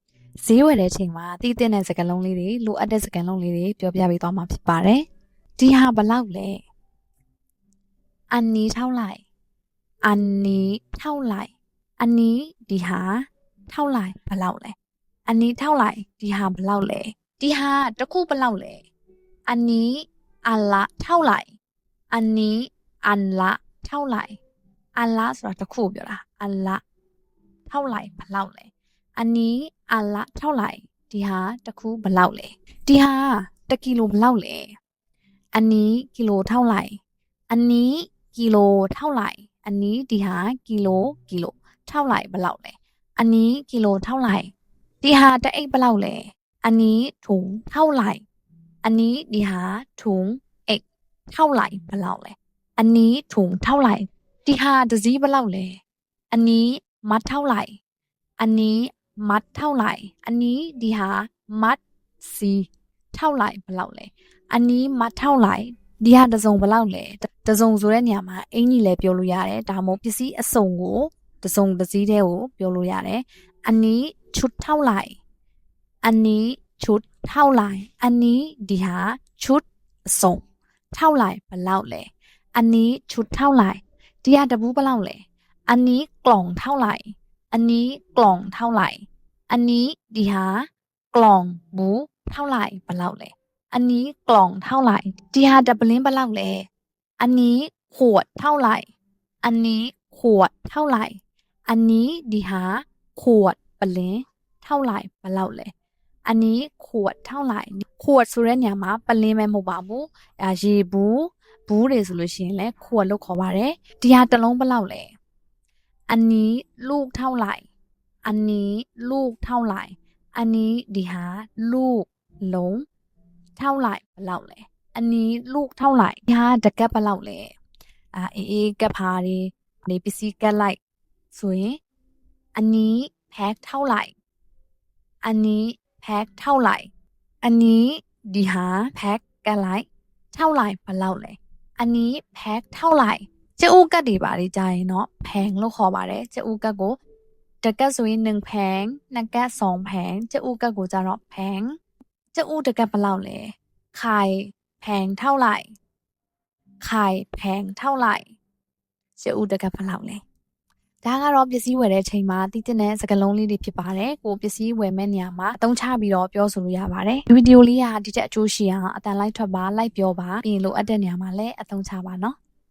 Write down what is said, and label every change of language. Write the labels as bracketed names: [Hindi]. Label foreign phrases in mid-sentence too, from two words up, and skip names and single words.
[Burmese] ဈေးဝယ်တဲ့အချိန်မှာတည်တဲ့စကားလုံးလေးတွေလိုအပ်တဲ့စကားလုံးလေးတွေပြောပြပေးသွားမှာဖြစ်ပါတယ်ဒီဟာဘလောက်လဲ [Thai] อันนี้เท่าไหร่อันนี้ เท่าไหร่อันนี้ [Burmese] ဒီဟာเท่าไหร่ဘလောက်လဲ [Thai] อันนี้เท่าไหร่ [Burmese] ဒီဟာဘလောက်လဲဒီဟာတစ်ခုဘ [Thai] လောက်လဲอันนี้อันละเท่าไหร่อันนี้อันละเท่าไหร่อันละ [Burmese] ဆိုတာတစ်ခုပြောတာ [Thai] อันละเท่าไหร่ [Burmese] ဘလောက်လဲ [Thai] อันนี้อันละเท่าไหร่ [Burmese] ဒီဟာတစ်ခုဘလောက်လဲဒီဟာတစ်ကီလိုဘလောက်လဲ [Thai] อันนี้กิโลเท่าไหร่อันนี้กิโลเท่าไหร่อันนี้ [Burmese] ဒီဟာ [Thai] กิโลเท่าไหร่ [Burmese] ဘလောက်လဲ [Thai] อันนี้ กิโลเท่าไหร่ [Burmese] ဒီဟာတအိတ်ဘလောက်လဲ [Thai] อันนี้ถุงเท่าไหร่อันนี้ [Burmese] ဒီဟာ [Thai] ถุงเอกเท่าไหร่ [Burmese] ဘလောက်လဲ [Thai] อันนี้ถุงเท่าไหร่ [Burmese] ဒီဟာတစည်းဘလောက်လဲ [Thai] อันนี้มัดเท่าไหร่อันนี้มัดเท่าไหร่อันนี้ [Burmese] ဒီဟာมัดစီเท่าไหร่ဘလောက်လဲ [Thai] อันนี้มัดเท่าไหร่ [Burmese] ဒီဟာတစုံဘလောက်လဲတစုံဆိုတဲ့နေရာမှာအင်ကြီးလည်းပြောလို့ရတယ်ဒါမှမဟုတ်ပစ္စည်းအစုံကိုတစုံတစ်စည်းတည်းကိုပြော လို့ရတယ် [Thai] อันนี้ชุดเท่าไหร่อันนี้ชุดเท่าไหร่อันนี้ [Burmese] ဒီဟာ [Thai] ชุดအစုံเท่าไหร่ [Burmese] ဘလောက်လဲ [Thai] อันนี้ชุดเท่าไหร่ [Burmese] ဒီဟာတပူးဘလောက်လဲ [Thai] อันนี้กล่องเท่าไหร่อันนี้กล่องเท่าไหร่อันนี้ [Burmese] ဒီဟာ [Thai] กล่องဘူးเท่าไหร่ [Burmese] ဘလောက်လဲ [Thai] อันนี้กล่องเท่าไหร่ [Burmese] ဒီဟာတပလင်းဘ လောက်လဲ [Thai] อันนี้ขวดเท่าไหร่อันนี้ขวดเท่าไหร่อันนี้ [Burmese] ဒီဟာขวดပလင်းเท่าไหร่ဘလောက်လဲ [Thai] อันนี้ขวดเท่าไหร่ขวด [Burmese] ဆိုတဲ့နေရာမှာပလင်းပဲမဟုတ်ပါဘူးရေဘူးတွေဆိုလို့ရှိရင်လည်း ขวดလို့ခေါ်ပါတယ်ဒီဟာတစ်လုံးဘလောက်လဲ [Thai] อันนี้ลูกเท่าไหร่อันนี้ลูกเท่าไหร่อันนี้ [Burmese] ဒီဟာลูกလုံးเท่าไหร่ဘလောက်လဲ [Thai] อันนี้ลูกเท่าไหร่ [Burmese] ဒီဟာတကက်ဘ လောက်လဲအေးကက်ဖာတွေနေပစ္စည်းကက်လိုက်ဆိုရင် [Thai] อันนี้แพ็คเท่าไหร่อันนี้แพ็คเท่าไหร่อันนี้ [Burmese] ဒီဟာแพ็คကက် လိုက်เท่าไหร่ဘလောက်လဲ [Thai] อันนี้แพ็คเท่าไหร่ [Burmese] ကျဥကတ်တွေပါလေကြာရင် [Thai] เนาะแพง [Burmese] လို့ခေါ်ပါတယ် ကျဥကတ်ကိုတကက်ဆိုရင် 1แผง2 ကက် 2แผงကျဥကတ်ကိုကြတော့แผงကျဥတကက်ဘလောက်လဲ [Thai] ไข่แพงเท่าไหร่ไข่แพงเท่าไหร่ [Burmese] ကျဥတကက်ဘလောက်လဲဒါကတော့ပစ္စည်းဝယ်တဲ့အချိန်မှာတည်တဲ့စကားလုံးလေးတွေဖြစ်ပါတယ်ကိုပစ္စည်းဝယ်မဲ့နေရာမှာအသုံးချပြီးတော့ပြောဆိုလို့ရပါတယ်ဒီဗီဒီယိုလေးကဒီတဲ့အကျိုးရှိအောင်အတန်လိုက်ထွက်ပါလိုက်ပြောပါပြီးလိုအပ်တဲ့နေရာမှာလည်းအသုံးချပါနော်